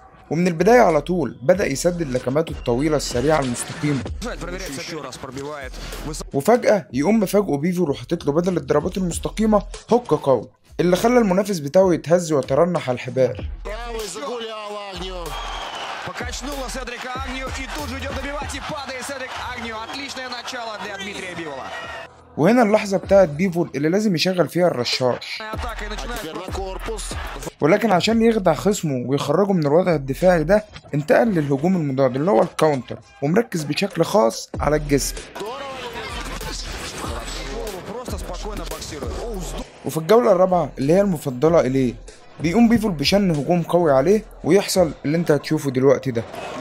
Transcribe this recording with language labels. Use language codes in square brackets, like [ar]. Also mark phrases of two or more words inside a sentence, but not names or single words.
[ar] ومن البداية على طول بدأ يسدد لكماته الطويلة السريعة المستقيمة، وفجأة يقوم مفاجئه بيفول وحاطط له بدل الضربات المستقيمة هوك قوي اللي خلى المنافس بتاعه يتهز ويترنح على الحبال. [ru] Покачнуло Седрика Агнью и тут же идет добивать и падает Седрик Агнью. Отличное начало для Дмитрия Бивола. [ar] وهنا اللحظة بتاعت بيفول اللي لازم يشغل фиها الرشاش، ولكن عشان يخدع خصمه ويخرجه من الوضع الدفاعي ده انتقل للهجوم المضاد اللي هو الكاونتر، ومركز بشكل خاص على الجسم. وفي الجولة الرابعة اللي هي المفضلة إليه بيقوم بيفول بشن هجوم قوي عليه ويحصل اللي انت هتشوفه دلوقتي ده.